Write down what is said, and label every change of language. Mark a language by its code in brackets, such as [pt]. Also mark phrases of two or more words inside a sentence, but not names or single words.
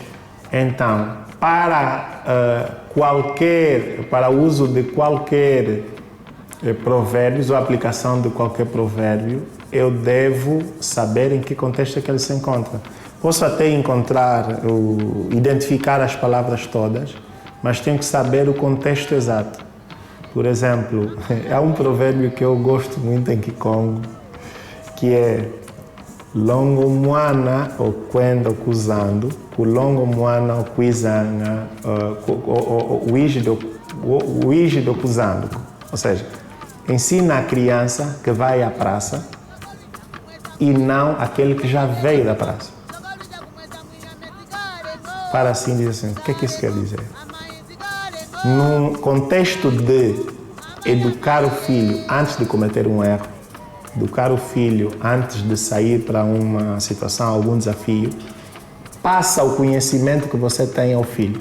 [pt] Então, para o uso de qualquer provérbios ou aplicação de qualquer provérbio, eu devo saber em que contexto é que ele se encontra. Posso até identificar as palavras todas, mas tenho que saber o contexto exato. Por exemplo, há um provérbio que eu gosto muito em Kikongo, que é [kg] longo mwana okwenda okuzando, kulongo mwana okwizanga, uige do kuzando. [pt] Ou seja, ensina a criança que vai à praça e não aquele que já veio da praça. Para assim dizer assim, o que é que isso quer dizer? Num contexto de educar o filho antes de cometer um erro, educar o filho antes de sair para uma situação, algum desafio, passa o conhecimento que você tem ao filho.